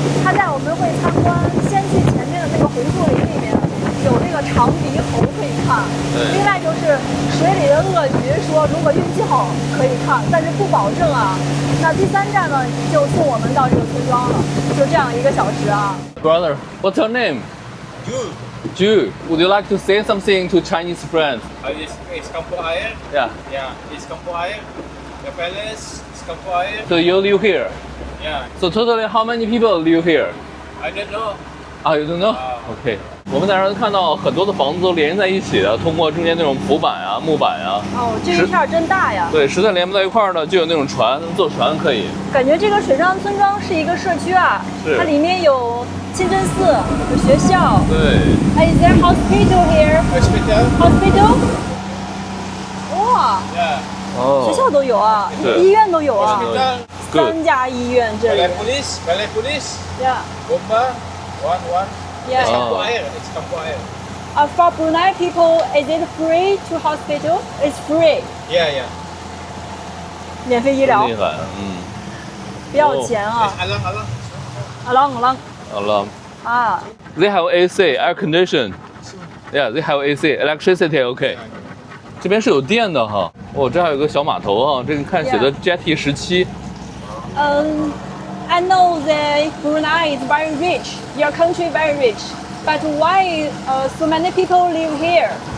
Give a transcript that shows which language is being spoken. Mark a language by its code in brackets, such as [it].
[zh] 他帶我們會參觀，先去前面的那個紅樹林裡面，有那個長鼻猴可以看。另外就是水裡的鱷魚，說如果運氣好可以看，但是不保證啊。那第3站呢，就送我們到這個村莊了，就這樣1個小時啊。 [en] Brother, what's your name? Ju. Would you like to say something to Chinese friends? It's Kampung Air. Yeah. Yeah, it's Kampung Air. The palace is Kampung Air. So you live here? Yeah. So totally how many people live here? I don't know. You don't know? OK. [zh] 我們在這兒看到很多的房子都連在一起的，通過中間那種浮板啊、木板啊。這一片真大呀。對，實在連不到一塊兒呢，就有那種船，坐船可以。感覺這個水上村莊是一個社區啊，它裡面有清真寺，有學校。 [en] 對。Is there hospital here? Hospital? 哇。 [zh] 學校都有啊，醫院都有啊。 3家醫院這裡。 [ms] Balai Police. [en] Yeah. [ms] Bomba. One. [en] Yeah. It's Kampung Air. It's Kampung Air. For Brunei people, is it free to hospital? It's free. Yeah. [zh] 免費醫療。厲害，不要錢啊。 Alang. 啊。 [en] They have AC, air condition. Yeah, they have AC, electricity. [zh] OK. 這邊是有電的哈。這還有個小碼頭啊，這個看寫的 Jetty 17。 [en] I know that Brunei is very rich. Your country very rich. But why so many people live here?